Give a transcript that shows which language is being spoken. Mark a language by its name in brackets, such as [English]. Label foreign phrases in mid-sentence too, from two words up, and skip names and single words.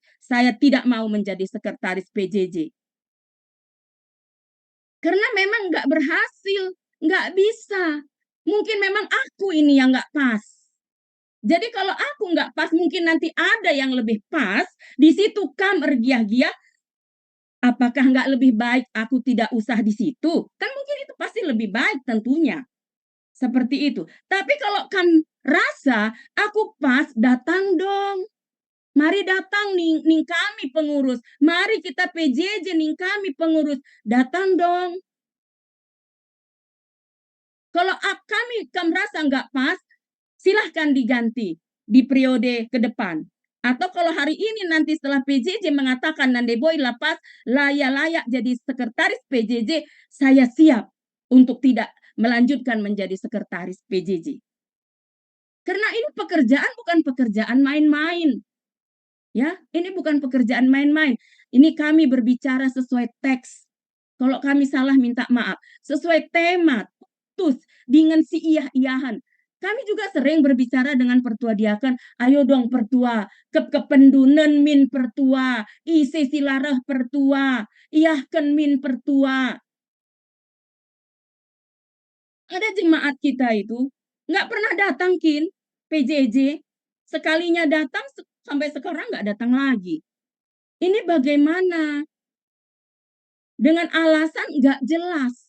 [Indonesian] Saya tidak mau menjadi sekretaris PJJ. Karena memang nggak berhasil, nggak bisa. Mungkin memang aku ini yang nggak pas. Jadi kalau aku nggak pas, mungkin nanti ada yang lebih pas. Di situ [Batak Karo] kam ergiah-giah. [Indonesian] Apakah nggak lebih baik aku tidak usah di situ? Kan mungkin itu pasti lebih baik tentunya. Seperti itu. Tapi kalau kam rasa aku pas, datang dong. Mari datang ning kami pengurus. Mari kita PJJ ning kami pengurus. Datang dong. Kalau kami kam rasa nggak pas, silahkan diganti di periode ke depan. Atau kalau hari ini nanti setelah PJJ mengatakan Nande Boy lapas layak jadi sekretaris PJJ, saya siap untuk tidak melanjutkan menjadi sekretaris PJJ. Karena ini pekerjaan bukan pekerjaan main-main. Ya, ini bukan pekerjaan main-main. Ini kami berbicara sesuai teks. Kalau kami salah minta maaf. Sesuai tema, putus dengan [Batak Karo] si iyah-iyahan. [Indonesian] Kami juga sering berbicara dengan pertua diaken, ayo dong pertua, [Batak Karo] kependunen min pertua, isi silarah pertua, iyahken min pertua. [Indonesian] Ada jemaat kita itu nggak pernah datang kin PJJ, sekalinya datang sampai sekarang nggak datang lagi. Ini bagaimana? Dengan alasan nggak jelas.